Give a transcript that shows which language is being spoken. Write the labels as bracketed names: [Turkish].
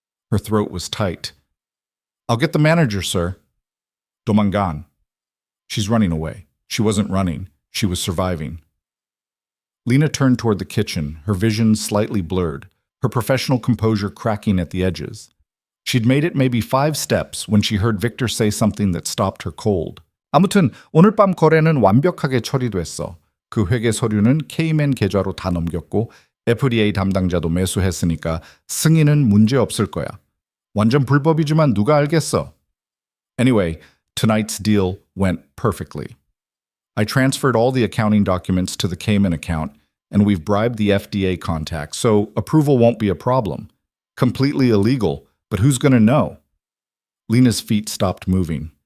[English] Her throat was tight. I'll get the manager, sir. [Korean] 도망간. [English] She's running away. She wasn't running. She was surviving. Lena turned toward the kitchen, her vision slightly blurred, her professional composure cracking at the edges. She'd made it maybe 5 steps when she heard Victor say something that stopped her cold. [Korean] 아무튼 오늘 밤 거래는 완벽하게 처리됐어. 그 회계 서류는 K맨 계좌로 다 넘겼고 FDA 담당자도 매수했으니까 승인은 문제 없을 거야. 완전 불법이지만 누가 알겠어? [English] Anyway, tonight's deal went perfectly. I transferred all the accounting documents to the Cayman account, and we've bribed the FDA contact, so approval won't be a problem. Completely illegal, but who's going to know? Lena's feet stopped moving.